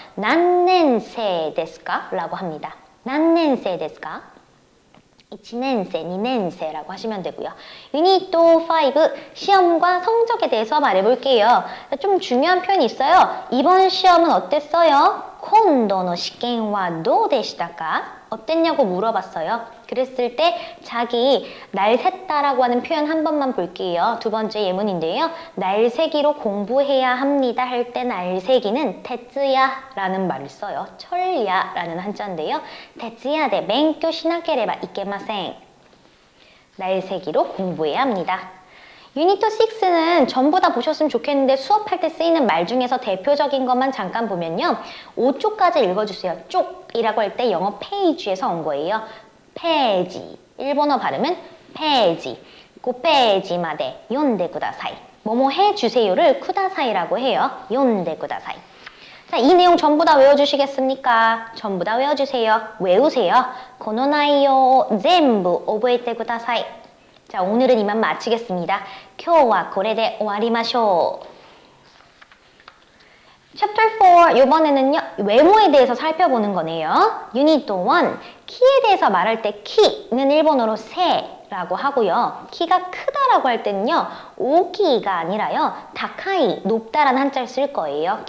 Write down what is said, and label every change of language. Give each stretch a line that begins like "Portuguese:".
Japanese: 난넨세 데스까?
Korean: 라고 합니다.
Japanese: 난넨세 데스까?
Korean: 1년생, 2년생라고 하시면 되고요. 유니트 5 시험과 성적에 대해서 말해볼게요. 좀 중요한 표현이 있어요. 이번 시험은 어땠어요?
Japanese: 今度の試験はどうでしたか?
Korean: 어땠냐고 물어봤어요. 그랬을 때 자기 날 샜다라고 하는 표현 한 번만 볼게요. 두 번째 예문인데요. 날 세기로 공부해야 합니다 할 때 날 세기는 테츠야라는 말을 써요. 철야라는 한자인데요.
Japanese: 테츠야데 벤교 시나케레바 이케마센.
Korean: 날 세기로 공부해야 합니다. 유니트 6는 전부 다 보셨으면 좋겠는데 수업할 때 쓰이는 말 중에서 대표적인 것만 잠깐 보면요. 5쪽까지 읽어주세요. 쪽이라고 할 때 영어 페이지에서 온 거예요. 페이지. 일본어 발음은 페이지.
Japanese: 5페이지마데読んで ください.
Korean: 뭐뭐 해주세요를 쿠다사이라고 해요.
Japanese: 読んで ください.
Korean: 자, 이 내용 전부 다 외워주시겠습니까? 전부 다 외워주세요. 외우세요.
Japanese: この内容を全部覚えてください.
Korean: 자, 오늘은 이만 마치겠습니다.
Japanese: 今日はこれで終わりましょう.
Korean: Chapter 4, 이번에는요, 외모에 대해서 살펴보는 거네요. Unit 1, 키에 대해서 말할 때 키는 일본어로 세라고 하고요. 키가 크다라고 할 때는요, 오키가 아니라요, 다카이, 높다라는 한자를 쓸 거예요.